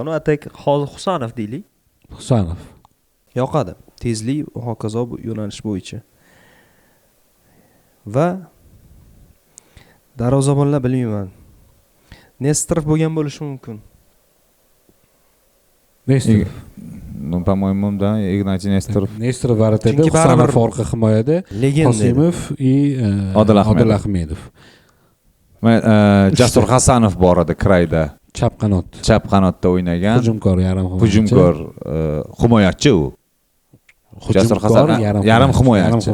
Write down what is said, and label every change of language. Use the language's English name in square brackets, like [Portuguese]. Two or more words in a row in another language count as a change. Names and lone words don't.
[Uzbek] Atak hozir Husanov deylik. Husanov yoqadi. Tezlik va hokazo bu yo'nalish bo'yicha. Va darvozabonlar bilmayman. Nestrov bo'lgan bo'lishi mumkin. Nestrov. [Russian] Ну, по-моему, да, Игнатий Несторов. [Uzbek] Nestrov varatada, Husanov orqa himoyada, Qosimov и Odil Ahmedov. Jasur Hasanov bor edi krayda. Chap qanotda o'ynagan. Hujumkor, himoyachi u. Jasur Hasanov yarim himoyachi.